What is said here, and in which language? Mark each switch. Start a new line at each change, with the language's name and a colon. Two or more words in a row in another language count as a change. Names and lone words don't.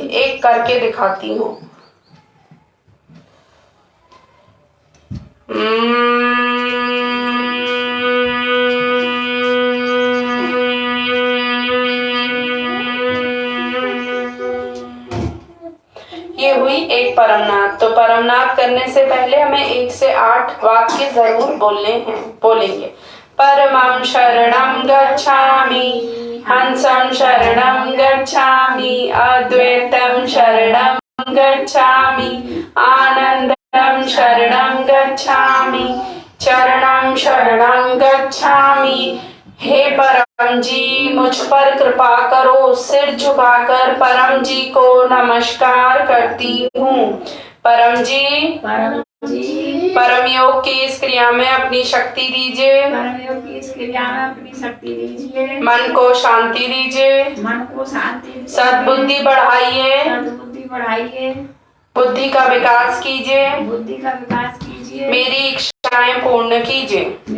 Hindi: एक करके दिखाती हूँ। ये हुई एक परमनाद। तो परमनाद करने से पहले हमें 1 से 8 वाक्य जरूर बोलेंगे।
Sanskrit: परमं शरणं गच्छामि, हंसं शरणं गच्छामि, अद्वैतं शरणं गच्छामि, आनंदं शरणं गच्छामि, चरणं शरणं गच्छामि।
Hindi: हे परम जी, मुझ पर कृपा करो। सिर झुकाकर परम जी को नमस्कार करती हूँ। परम जी परम योग की इस क्रिया में अपनी शक्ति दीजिए, मन को शांति दीजिए, सद्बुद्धि बढ़ाइए, बुद्धि का विकास कीजिए, मेरी इच्छाएं पूर्ण कीजिए।